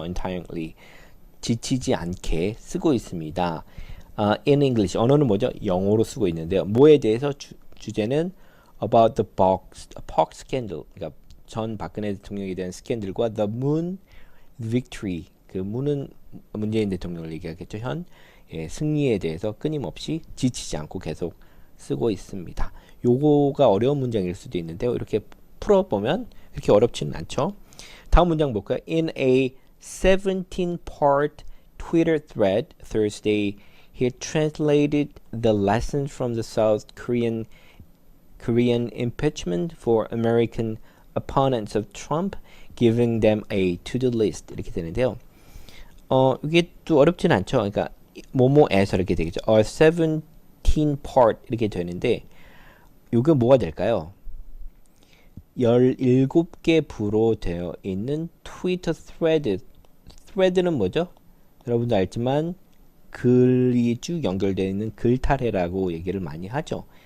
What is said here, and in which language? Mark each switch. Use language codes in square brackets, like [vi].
[ko] untiringly 지치지 않게 쓰고 있습니다. [en] In English [ko] 언어는 뭐죠? 영어로 쓰고 있는데요. 뭐에 대해서 주제는 [en] about the Park scandal. [ko] 그러니까 전 박근혜 대통령에 대한 스캔들과 [en] the moon victory. [ko] 그 문은 문재인 대통령을 얘기하겠죠. 승리에 대해서 끊임없이 지치지 않고 계속 쓰고 있습니다. 요거가 어려운 문장일 수도 있는데요. 이렇게 풀어보면 그렇게 어렵지는 않죠. 다음 문장 볼까요? [en] In a 17-part Twitter thread Thursday, he translated the lessons from the South Korean impeachment for American opponents of Trump, giving them a to-do list [ko] 이렇게 되는데요. 이게 또 어렵진 않죠. 그러니까 뭐뭐에서 이렇게 되겠죠. 17-part 이렇게 되는데 이게 뭐가 될까요? 17개 부로 되어 있는 트위터 thread는 뭐죠? 여러분도 알지만 글이 쭉 연결되어 있는 글타래라고 얘기를 많이 하죠.